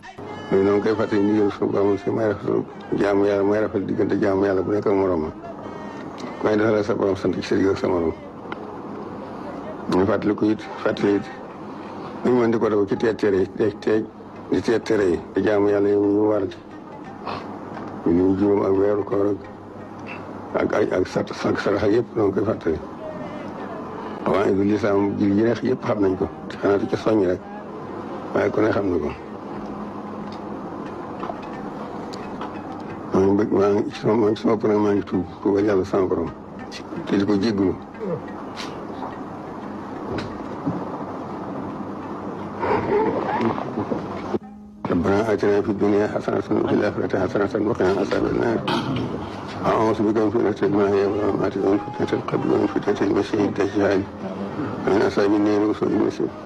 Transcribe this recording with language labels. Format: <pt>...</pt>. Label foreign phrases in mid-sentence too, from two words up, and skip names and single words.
<wo>ñun ñoo ngi koy fàttali ndigal suñu borom si may rafetlu jaamu yàlla may rafetlu diggante jaamu yàlla bu nekk ak moroomam may defal sa borom sant ci sa digg ak sa morom ñu fàttali ko it ñu mën di ko def ci teet tere yi di teet tere yi di jaamu yàlla yow ñu war ci ñu juróom ak weeru koor ak sarax yëpp ñoo ngi koy fàttali waaye du lislaam ji neex yëpp xam nañ ko xanaa ci soññ rek waaye ku ne xam na ko maa ngi ci sama bopp nag maa ngi tuubal yàlla sama borom te di ko jéggulu</wo> <ar>ربنا آتنا في الدنيا حسنة وفي الآخرة حسنة وقنا عذاب النار أعوذ بك من فتنة المحيا والممات ومن فتنة القبر ومن فتنة المسيح الدجال ومن أصحاب النار وسوء المسيح</ar>